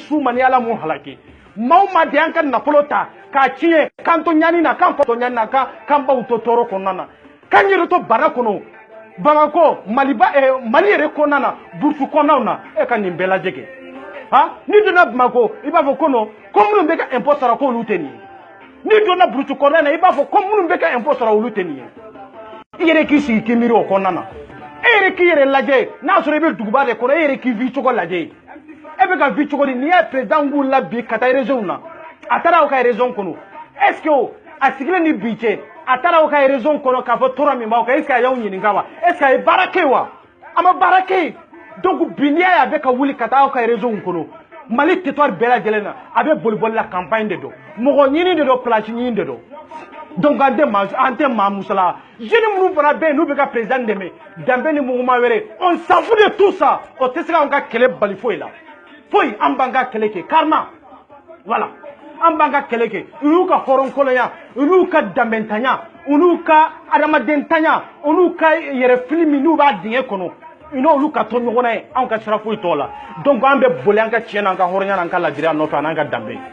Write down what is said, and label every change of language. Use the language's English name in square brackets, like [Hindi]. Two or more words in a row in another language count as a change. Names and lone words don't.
[Bambara] s'u ma ni ala m'u halaki maaw ma de an ka nafolo ta k'a tiɲɛ k'an to ɲani na k'an fa to ɲani na k'an baw to tɔɔrɔ kɔnɔna na k'an yɛrɛ to bana kɔnɔ Bamako Mali yɛrɛ kɔnɔna na burusi kɔnɔnaw na e ka nin bɛɛ lajɛ kɛ ha n'i donna Bamako i b'a fɔ ko non ko minnu bɛ ka impôt sara k'olu tɛ nin ye n'i donna burusi kɔnɔna na i b'a fɔ ko minnu bɛ ka impôt sara olu tɛ nin ye i yɛrɛ k'i sigi k'i miiri o kɔnɔna na e yɛrɛ k'i yɛrɛ lajɛ n'a sɔrɔ i bɛ duguba de kɔnɔ e yɛrɛ k'i vi cogo lajɛ e bɛ ka vi cogo di n'i ye président wulila bi ka taa région na a taara aw ka région kɔnɔ [French] est ce que [Bambara] a sigilen ni bi cɛ a taara aw ka région kɔnɔ k'a fɔ tɔɔrɔ min b'aw kan [French] est ce que [Bambara] a y'aw ɲininka wa [French] est ce que [Bambara] a ye baara kɛ wa a ma baara kɛ donc bi n'i y'a ye a bɛ ka wuli ka taa aw ka région kɔnɔ Mali territoire bɛɛ lajɛlen na a bɛ boli [French] la campagne [Bambara] de don mɔgɔ ɲini de don place ɲini de don donc an tɛ maa musala jeunes minnu fana bɛ yen n'u bɛ ka président dɛmɛ danbe ni mouvement wɛrɛ [French] on s'en fout de tout ça [Bambara] o tɛ se k'an ka kɛlɛ bali foyi la foyi an b'an ka kɛlɛ kɛ [French] carrément voilà [Bambara] an b'an ka kɛlɛ kɛ u y'u ka hɔrɔnkolonya u y'u ka danbɛntanya u n'u ka adamadentanya u n'u ka yɛrɛfili min n'u b'a dingɛ kɔnɔ u n'olu ka to ɲɔgɔn na ye anw ka sira foyi t'o la donc an bɛ boli an ka tiɲɛ n'an ka hɔrɔnya n'an ka ladiriya nɔfɛ an'an ka danbe